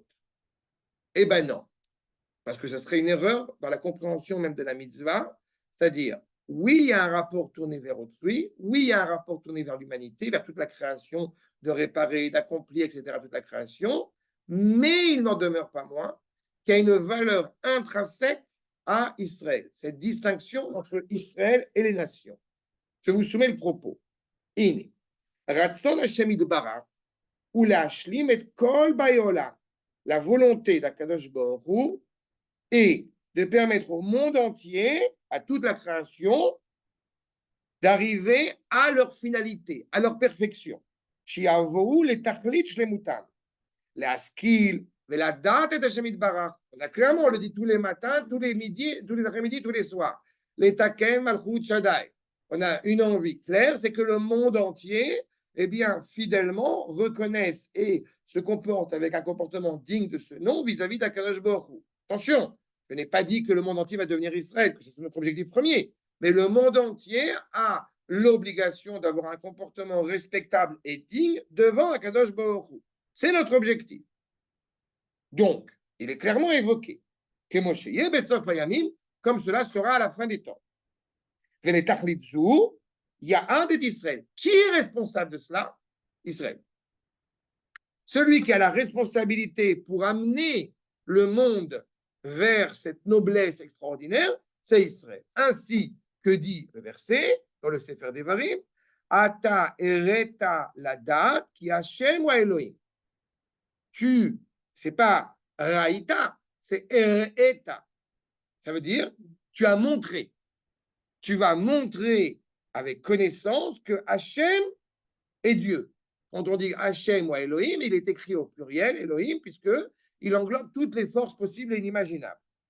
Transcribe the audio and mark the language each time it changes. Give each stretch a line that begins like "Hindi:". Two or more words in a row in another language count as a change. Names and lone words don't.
French: Eh bien non, parce que ça serait une erreur dans la compréhension même de la mitzvah, c'est-à-dire, oui, il y a un rapport tourné vers autrui, oui, il y a un rapport tourné vers l'humanité, vers toute la création, de réparer, d'accomplir, etc., toute la création, mais il n'en demeure pas moins qu'il y a une valeur intrinsèque à Israël, cette distinction entre Israël et les nations. Je vous soumets le propos.
Hebrew: הנה, רצון השם יתברך הוא להשלים את כל באי עולם.
French: La volonté d'
Hebrew: הקדוש ברוך הוא
French: est de permettre au monde entier, à toute la création, d'arriver à leur finalité, à leur perfection.
Hebrew: שיעברו לתכלית שלמותם. להשכיל ולדעת את השם יתברך.
French: On a clairement, on le dit tous les matins, tous les midis, tous les après-midi, tous les soirs.
Hebrew: לתקן מלכות שדי.
French: On a une envie claire, c'est que le monde entier, eh bien, fidèlement, reconnaisse et se comporte avec un comportement digne de ce nom vis-à-vis d'
Hebrew: הקדוש ברוך הוא.
French: Attention, je n'ai pas dit que le monde entier va devenir Israël, que c'est notre objectif premier, mais le monde entier a l'obligation d'avoir un comportement respectable et digne devant
Hebrew: הקדוש ברוך הוא.
French: C'est notre objectif. Donc, il est clairement évoqué que
Hebrew: מה שיהיה בסוף הימים,
French: comme cela sera à la fin des temps. Il y a un d'Israël. Qui est responsable de cela? Israël. Celui qui a la responsabilité pour amener le monde vers cette noblesse extraordinaire, c'est Israël. Ainsi que dit le verset dans le Sefer Devarim,
Hebrew: אתה הראית לדעת כי ה' הוא האלוקים.
French: Tu, c'est pas raïta, c'est ereta. Ça veut dire, tu as montré. Tu vas montrer avec connaissance que Hachem est Dieu. Quand on dit Hachem ou Elohim, il est écrit au pluriel, Elohim, puisqu'il englobe toutes les forces possibles et inimaginables.